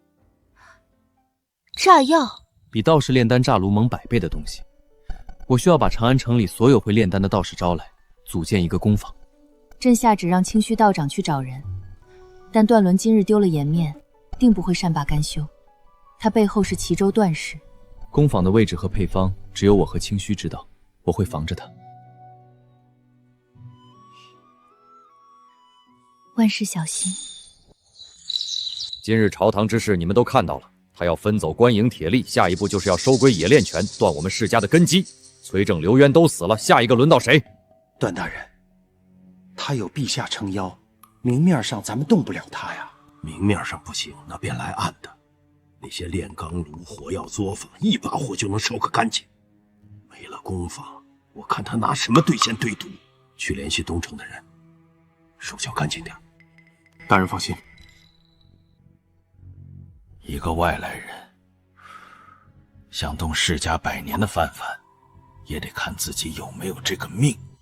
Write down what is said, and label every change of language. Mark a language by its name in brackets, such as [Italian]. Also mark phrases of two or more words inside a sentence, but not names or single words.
[Chinese] 炸藥比道士煉丹炸爐猛100倍的東西。我需要把長安城裡所有會煉丹的道士招來，組建一個工坊。朕下旨讓清虛道長去找人，但段倫今日丟了顏面，定不會善罷甘休。他背後是齊州段氏。工坊的位置和配方只有我和清虛知道，我會防着他。萬事小心。今日朝堂之事你們都看到了，他要分走官營鐵力，下一步就是要收歸冶煉權，斷我們世家的根基。崔正、劉淵都死了，下一個輪到誰？段大人，他有陛下撐腰，明面上咱們動不了他呀。明面上不行，那便來暗的。那些煉鋼爐、火藥作坊，一把火就能燒個乾淨。沒了工坊，我看他拿什麼兌現對賭？去聯繫東城的人，手腳乾淨點。大人放心。一個外來人想動世家100年的范范，也得看自己有沒有這個命。